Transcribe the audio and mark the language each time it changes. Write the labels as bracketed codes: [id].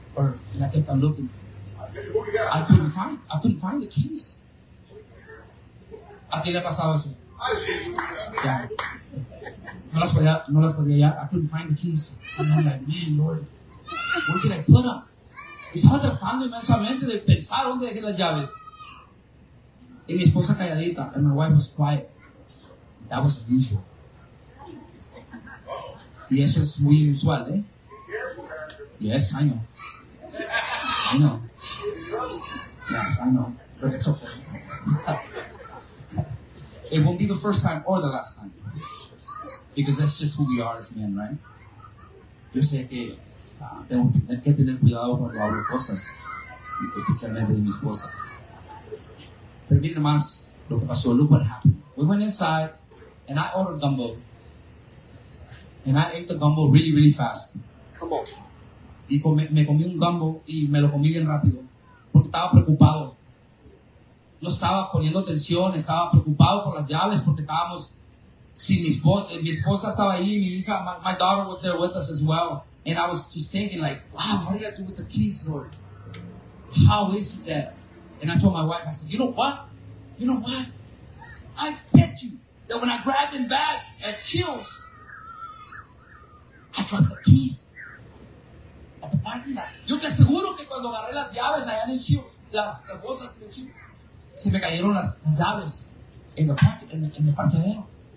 [en] And I kept on looking. I couldn't find the keys. [es] ¿A quién le ha pasado eso? Ya. No las podía, [en] I couldn't find the keys. And I'm like, man, Lord, where did I put them? [es] Estaba tratando inmensamente de pensar dónde dejé las llaves. Y mi esposa calladita, [en] and my wife was quiet. That was unusual. [es] Y eso es muy usual, ¿eh? [en] Yes, I know. Yes, I know, but it's okay. It won't be the first time or the last time. Because that's just who we are as men, right? [es] Yo sé que tengo que tener cuidado cuando hablo cosas, especialmente de mi esposa. Pero miren nomás lo que pasó. [en] Look what happened. We went inside, and I ordered gumbo. And I ate the gumbo really, really fast. Come on. [es] Y me comí un gumbo y me lo comí bien rápido. Porque estaba preocupado. No estaba poniendo atención, estaba preocupado por las llaves porque estábamos... [en] See, [es] mi esposa estaba ahí, mi hija, [en] my daughter was there with us as well. And I was just thinking like, wow, what did I do with the keys, Lord? How is that? And I told my wife, I said, you know what? You know what? I bet you that when I grabbed them bags at Chills, I dropped the keys at the parking lot. [es] Yo te aseguro que cuando agarré las llaves allá en Chills, las bolsas en Chills, se me cayeron las llaves en el parqueadero.